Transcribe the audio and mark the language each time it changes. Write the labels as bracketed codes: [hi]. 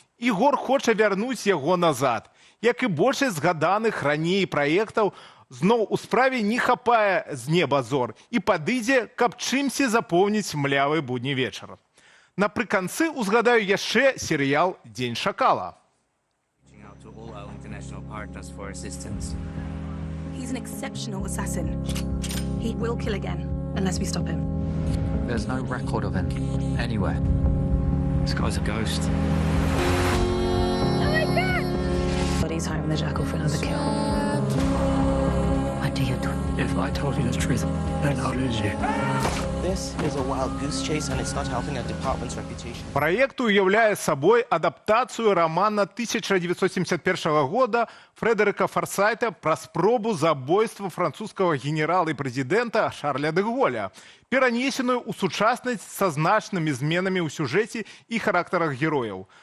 [be] І Гор хоча вярнуць яго назад. Як і большасць згаданых раней праектаў, зноў у справе не хапае з неба зор і падыдзе, каб чымсьці запоўніць млявы будні вечар. Напрыканцы узгадаю яшчэ серыял «Дзень шакала». [en] To all our international partners for assistance. He's an exceptional assassin. He will kill again, unless we stop him. There's no record of him anywhere. This guy's a ghost. Oh my God! But he's hiring the jackal for another kill. What do you do? If I told you the truth, then I'll lose you. This is a wild goose chase, and it's not helping our department's reputation. [be] Праект уяўляе сабой адаптацыю рамана 1971 года Фрэдэрыка Фарсайта пра спробу забойства французскага генерала і прэзідэнта Шарля дэ Голля, перанесеную ў сучаснасць са значнымі зменамі ў сюжэце і характарах герояў.